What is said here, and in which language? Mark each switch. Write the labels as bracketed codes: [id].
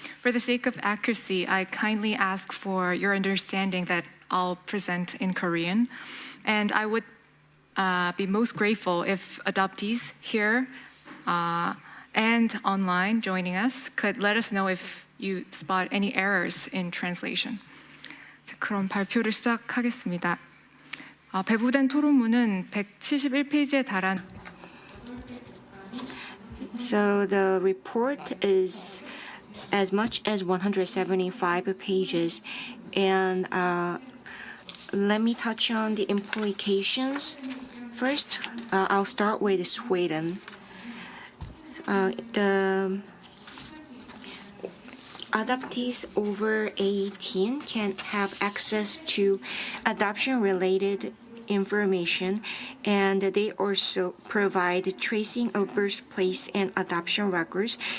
[en] For the sake of accuracy, I kindly ask for your understanding that I'll present in Korean, and I would be most grateful if adoptees here and online joining us could let us know if you spot any errors in translation. [ko] 자, 그럼 발표를 시작하겠습니다. 배부된 토론문은 171페이지에 달한 [en] So the report is as much as 175 pages, and let me touch on the implications. First, I'll start with Sweden. The adoptees over 18 can have access to adoption-related information, and they also provide tracing of birthplace and adoption records.